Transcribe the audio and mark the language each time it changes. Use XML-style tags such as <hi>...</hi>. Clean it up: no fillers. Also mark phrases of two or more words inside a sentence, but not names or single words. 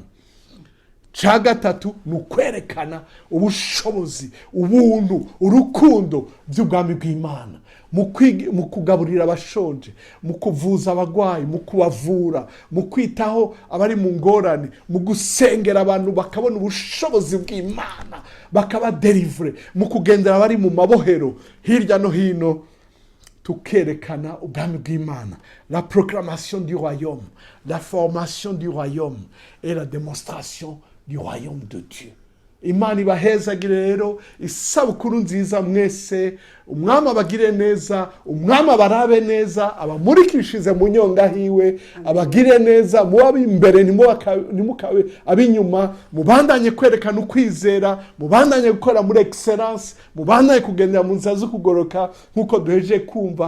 <rn>Ca gatatu ni ukwerekana ubushobozi, ubuntu, urukundo by'ubwami bw'Imana mu kugaburira abashonje, mu kuvuza abagwayi, mu kubavura, mu kwitaho abari mu ngorane, mu gusengera abantu bakabona ubushobozi bw'Imana bakabaderivure, mu kugendera abari mu mabohero hirya no hino. Tukerekana ubwami bw'Imana,</rn> <fr>la proclamation du royaume, la formation du royaume et la démonstration du royaume de Dieu.</fr> <rn>Imana ibahezagire rero, isabukuru nziza mwese. Umwami abagire neza, umwami abarabe neza, abamurikishize mu nyonga hiwe, abagire neza, muba imbere ntimukabe abinyuma. Mubandanye kwerekana ukwizera, mubandanye gukora muri excellence, mubandanye kugendera mu nzira zo kugoroka nk'uko duheje kumva.</rn>